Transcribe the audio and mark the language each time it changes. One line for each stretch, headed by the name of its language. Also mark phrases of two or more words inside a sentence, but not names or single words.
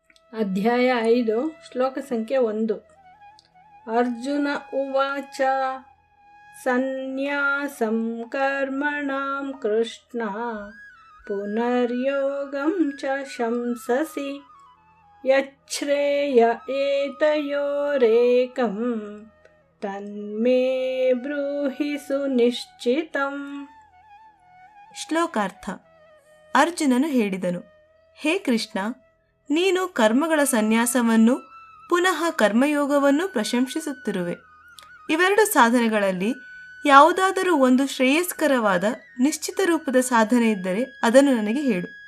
Kannada: ಅಧ್ಯಾಯ 5 ಶ್ಲೋಕ ಸಂಖ್ಯೆ 1.
Sanskrit: ಅರ್ಜುನ ಉವಾಚ ಸನ್ಯಾಸಂ ಕರ್ಮಣಾಂ ಕೃಷ್ಣ ಪುನರ್ಯೋಗಂ ಚ ಶಂಸಸಿ ಯಚ್ಛ್ರೇಯ ಏತಯೋರೇಕಂ ತನ್ಮೇ ಬ್ರೂಹಿ ಸುನಿಶ್ಚಿತಂ.
Kannada: ಶ್ಲೋಕಾರ್ಥ. ಅರ್ಜುನನು ಹೇಳಿದನು, ಹೇ ಕೃಷ್ಣ, ನೀನು ಕರ್ಮಗಳ ಸನ್ಯಾಸವನ್ನು ಪುನಃ ಕರ್ಮಯೋಗವನ್ನು ಪ್ರಶಂಸಿಸುತ್ತಿರುವೆ. ಇವೆರಡು ಸಾಧನೆಗಳಲ್ಲಿ ಯಾವುದಾದರೂ ಒಂದು ಶ್ರೇಯಸ್ಕರವಾದ ನಿಶ್ಚಿತ ರೂಪದ ಸಾಧನೆ ಇದ್ದರೆ ಅದನ್ನು ನನಗೆ ಹೇಳು.